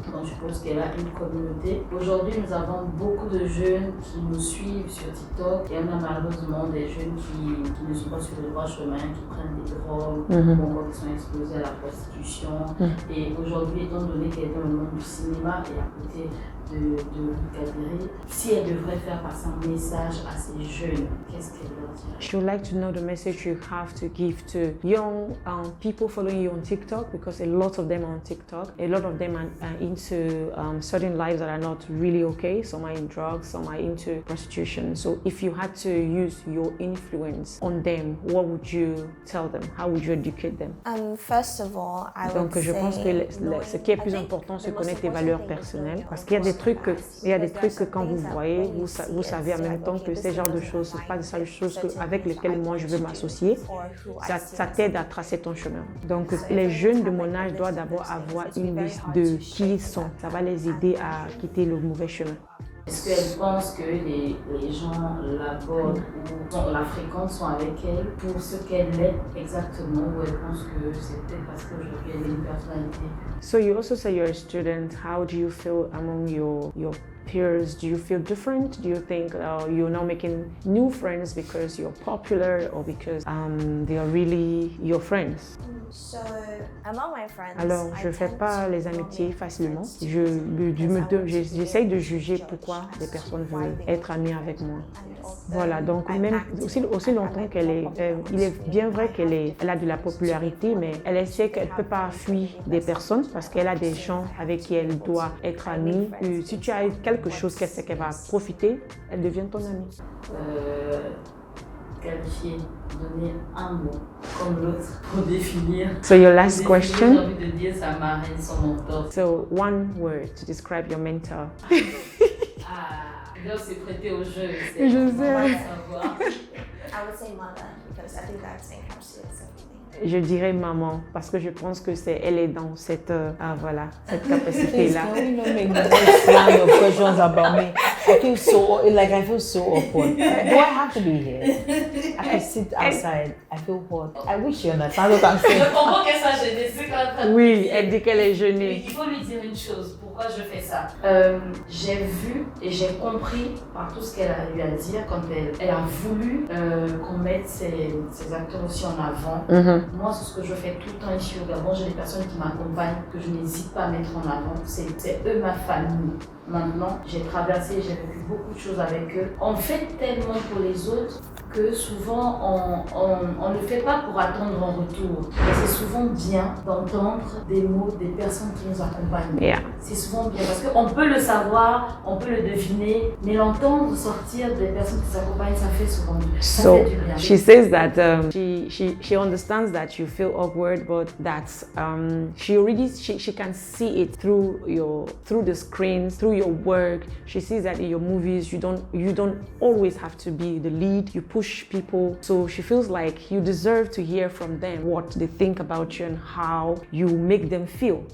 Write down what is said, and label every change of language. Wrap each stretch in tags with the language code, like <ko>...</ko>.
<fr>donc je suppose qu'elle a une communauté. Aujourd'hui, nous avons beaucoup de jeunes qui nous suivent sur TikTok et on a malheureusement des jeunes qui ne sont pas sur le droit chemin, qui prennent des drogues, ou encore qui sont exposés à la prostitution. Et aujourd'hui, étant donné qu'elle est dans le monde du cinéma et à côté de Ruth Kadiri, si elle devrait faire passer un message à ces jeunes, qu'est-ce qu'elle leur dirait?</fr> <en>She would like to know the message you have to give to young people following you on TikTok, because a lot of them are on TikTok. A lot of them are into certain lives that are not really okay. Some are in drugs, some are into prostitution. So if you had to use your influence on them, what would you tell them? How would you educate them? first of all, I would</en> <fr>Donc je pense que</fr> <en>say,</en> <fr>ce qui est plus important, c'est connaître tes valeurs personnelles. Parce qu'il y a des trucs que quand vous voyez, vous savez en même temps que ces genres de choses, ce pas des choses avec lesquelles moi je veux m'associer. Ça t'aide à tracer ton chemin. Donc les jeunes de mon âge doivent d'abord avoir une liste de qui ils sont. Ça va les aider à quitter le mauvais chemin. Est-ce qu'elle pense que les gens l'abordent ou la fréquente sont avec elle pour ce qu'elle est exactement, ou elle pense que c'est peut-être parce qu'aujourd'hui elle a une personnalité?</fr> <en>So you also say you're a student. How do you feel among your peers? Do you feel different? Do you think you're now making new friends because you're popular or because they are really your friends? So, among my friends,</en> <fr>Alors, je ne fais pas les amitiés facilement. J'essaye de juger pourquoi des personnes veulent être amies avec moi. Voilà, donc même aussi longtemps qu'elle est, il est bien vrai qu'elle a de la popularité, mais elle sait qu'elle ne peut pas fuir des personnes parce qu'elle a des gens avec qui elle doit être amie. Et si tu as quelque chose qu'elle sait qu'elle va profiter, elle devient ton amie. Qualifier, donner un mot comme l'autre pour définir.</fr> <en>So your last question.</en> <fr>J'ai envie de dire sa marraine, son mentor.</fr> <en>So one word to describe your mentor.</en> <fr>Là, c'est prêté au jeu. Je sais. Savoir.</fr> <en>I would say mother because I think that encapsulates everything.</en> <fr>Je dirais maman parce que je pense que elle est dans cette cette capacité là.</fr> <en>Can we not make more slang of questions about me? I feel so awkward. Do I have to be here? I can sit outside. I feel hot. I wish you understand what I'm saying.</en> <fr>Je comprends qu'elle soit gênée, c'est quand même. Oui, elle dit qu'elle est gênée. Il faut lui dire une chose, pourquoi je fais ça. J'ai vu et j'ai compris par tout ce qu'elle a eu à dire quand elle a voulu qu'on mette ces acteurs aussi en avant. Moi, c'est ce que je fais tout le temps ici au Gabon. J'ai des personnes qui m'accompagnent, que je n'hésite pas à mettre en avant. C'est eux ma famille. Maintenant, j'ai traversé, j'ai vécu beaucoup de choses avec eux. On fait tellement pour les autres que souvent on ne fait pas pour attendre en retour. Mais c'est souvent bien d'entendre des mots des personnes qui nous accompagnent.</fr> <en>Yeah.</en> <fr>C'est souvent bien parce qu'on peut le savoir, on peut le deviner, mais l'entendre sortir des personnes qui nous accompagnent, ça fait souvent du bien.</fr> <en>So she says that she understands that you feel awkward, but that she can see it through the screens, through your work. She sees that in your movies you don't always have to be the lead. You push people, so she feels like you deserve to hear from them what they think about you and how you make them feel.</en>